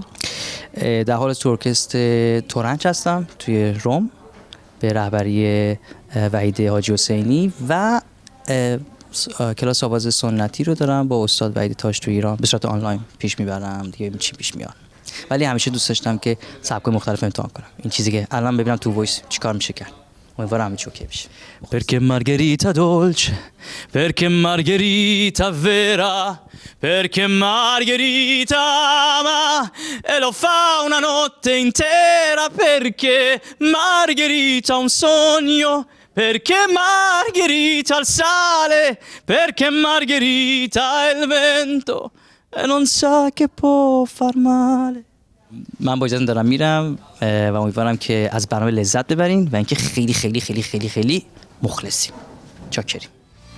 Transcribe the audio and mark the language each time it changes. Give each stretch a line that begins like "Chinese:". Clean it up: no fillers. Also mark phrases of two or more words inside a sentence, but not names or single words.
Persian: در حال تو ارکستر تورنچ هستم توی روم به رهبری وحید حاجی حسینی و کلاس آواز سنتی رو دارم با استاد وحید تاج تو ایران به صورت آنلاین پیش میبرم دیگه، چی پیش میاد. ولی همیشه دوست داشتم که سبک‌های مختلف امتحان کنم. این چیزی که الان ببینم تو وایس چیکار میشه کرد. امیدوارم همه چی اوکی بشه.
Italian: Perché Margherita dolce, perché Margherita vera, perché Margherita ama e lo fa una notte intera, perché Margherita ha un sogno, perché Margherita ha il sale, perché Margherita è il vento e non sa che può far male.
Persian: من با اجازه دارم میرم و امیدوارم که از برنامه لذت ببرین و اینکه خیلی خیلی خیلی خیلی خیلی مخلصیم. چاکریم.